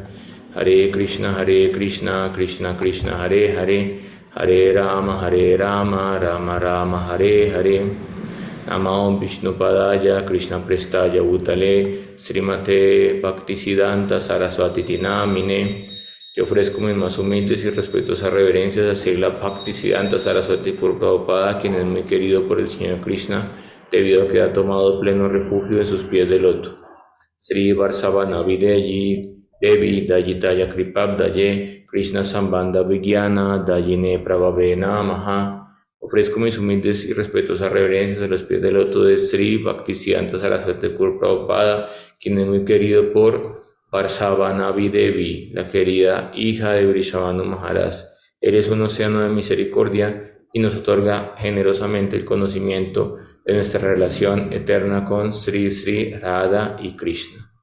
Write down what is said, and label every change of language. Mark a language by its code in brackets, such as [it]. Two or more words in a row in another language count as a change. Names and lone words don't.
[sa] Hare Krishna Krishna Krishna Hare Hare, Hare Rama Rama Rama Hare Hare. Namo Vishnupadaya Krishna Prestaya Bhutale Srimate Bhaktisiddhanta Saraswati Namine. [es] Yo ofrezco mis más humildes y respetuosas reverencias a Srila Bhaktisiddhanta Saraswati Prabhupada, quien es muy querido por el Señor Krishna, debido a que ha tomado pleno refugio en sus pies de loto. [sa] Sri Varsavana Videyi Devi Dayitaya Kripabdaye Krishna Sambandha Vigyana Dayine Prabhave Namaha. [es] Ofrezco mis humildes y respetuosas reverencias a los pies del loto de Sri Bhaktisiddhanta Saraswati Prabhupada, quien es muy querido por Varsavana Devi, la querida hija de Vrishabhanu Maharaj. Eres un océano de misericordia y nos otorga generosamente el conocimiento de nuestra relación eterna con Sri Sri Radha y Krishna.